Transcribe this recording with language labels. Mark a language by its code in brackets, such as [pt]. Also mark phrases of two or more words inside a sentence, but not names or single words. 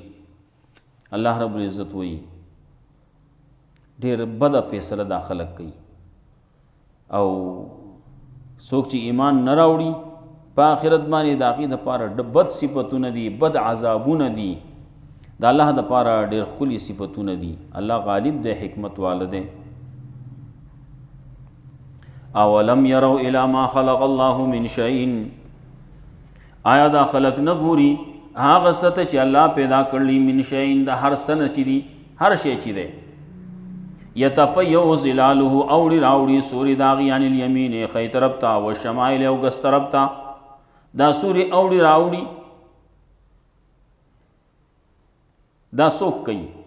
[ps] الله رب العزت وایي ډېر بده فیصله دا خلک کوي، او څوک چې ایمان نه راوړي په آخرت باندې د هغې دپاره بد صفتونه دي، بد عذابونه دي، د الله دپاره ډېر ښکلي صفتونه دي. الله غالب دی، حکمت واله دی. [ar] اولم یروا الی ما خلق الله من شیء، [ps] آیا دا خلق نه ګوري هغه څه ته چې الله پیدا کړلی، [ar] من شیء [ps] د هر څه نه چې دي، هر شی چې دی، [ar] یتفیع ظلاله [ps] اوړي راوړي سوري د هغې [ar] عن الیمین [ps] ښی طرف ته، والشمائل او ګس طرف ته، دا سوري اوړي راوړي، دا څوک کوي؟